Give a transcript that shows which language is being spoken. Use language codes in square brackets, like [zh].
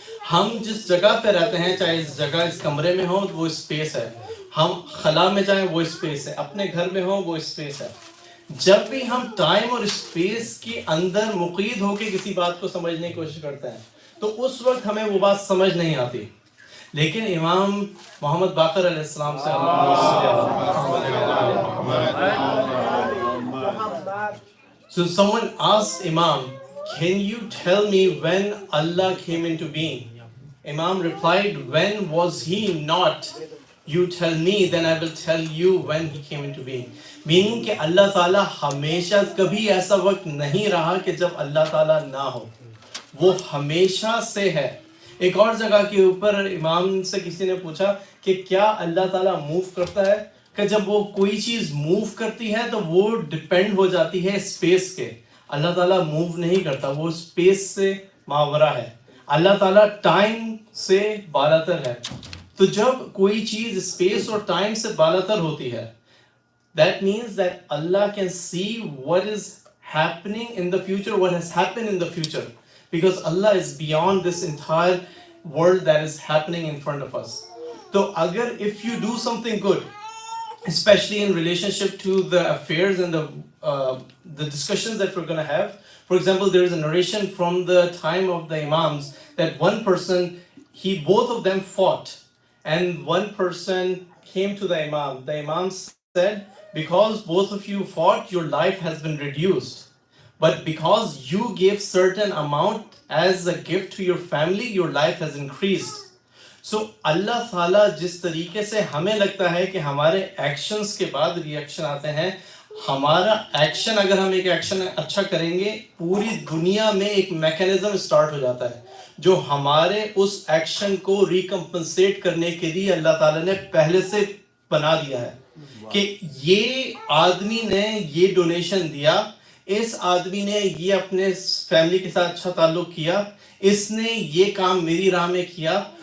[ur] ہم جس جگہ پہ رہتے ہیں، چاہے اس جگہ اس کمرے میں ہو وہ اسپیس ہے، ہم خلا میں جائیں وہ اسپیس ہے، اپنے گھر میں ہو وہ اسپیس ہے. جب بھی ہم ٹائم اور اسپیس کے اندر مقید ہو کے کسی بات کو سمجھنے کی کوشش کرتے ہیں تو اس وقت ہمیں وہ بات سمجھ نہیں آتی. لیکن امام محمد باقر علیہ السلام سے [en] So someone asked Imam, can you tell me when Allah came into being? Imam replied, when was he not? You tell me, then I will tell you when he came into being. [ur] Meaning کہ اللہ تعالیٰ ہمیشہ کبھی ایسا وقت نہیں رہا کہ جب اللہ تعالیٰ نہ ہو، وہ ہمیشہ سے ہے. ایک اور جگہ کے اوپر امام سے کسی نے پوچھا کہ کیا اللہ تعالیٰ موو کرتا ہے، کہ جب وہ کوئی چیز موو کرتی ہے تو وہ ڈپینڈ ہو جاتی ہے اسپیس کے. اللہ تعالیٰ موو نہیں کرتا، وہ اسپیس سے ماورا ہے. اللہ تعالیٰ ٹائم سے بالاتر ہے. تو جب کوئی چیز اسپیس اور ٹائم سے بالاتر ہوتی ہے، [en] that means that Allah can see what is happening in the future, what has happened in the future, because Allah is beyond this entire world that is happening in front of us. So agar if you do something good, especially in relationship to the affairs and the discussions that we're going to have, for example, there is a narration from the time of the imams that one person, both of them fought, and one person came to the imam said, because both of you fought, your life has been reduced. But because you gave certain amount as a gift to your family, your life has increased. [ur] So اللہ تعالیٰ جس طریقے سے ہمیں لگتا ہے کہ ہمارے actions کے بعد ریئیکشن آتے ہیں، ہمارا ایکشن اگر ہم ایک ایکشن اچھا کریں گے، پوری دنیا میں ایک میکینزم اسٹارٹ ہو جاتا ہے جو ہمارے اس ایکشن کو ریکمپنسیٹ کرنے کے لیے اللہ تعالیٰ نے پہلے سے بنا دیا ہے کہ یہ آدمی نے یہ ڈونیشن دیا، اس آدمی نے یہ اپنے فیملی کے ساتھ اچھا تعلق کیا، اس نے یہ کام میری راہ میں کیا.